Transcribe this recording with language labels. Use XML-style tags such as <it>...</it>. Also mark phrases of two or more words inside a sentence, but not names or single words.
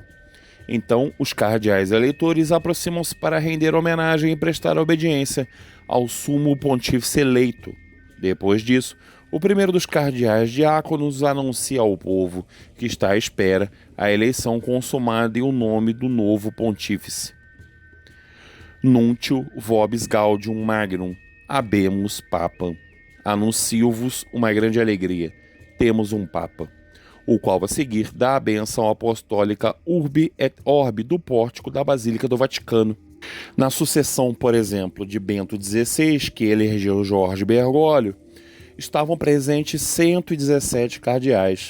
<pt>Então, os cardeais eleitores aproximam-se para render homenagem e prestar obediência ao sumo pontífice eleito. Depois disso, o primeiro dos cardeais diáconos anuncia ao povo que está à espera a eleição consumada e o nome do novo pontífice.</pt> <la>Nuntio vobis gaudium magnum, habemus papam.</la> <pt>Anuncio-vos uma grande alegria. Temos um papa, o qual a seguir dá a bênção apostólica</pt> <la>Urbi et Orbi</la> <pt>do pórtico da Basílica do Vaticano. Na sucessão, por exemplo, de Bento XVI, que elegeu Jorge Bergoglio, estavam presentes 117 cardeais.</pt>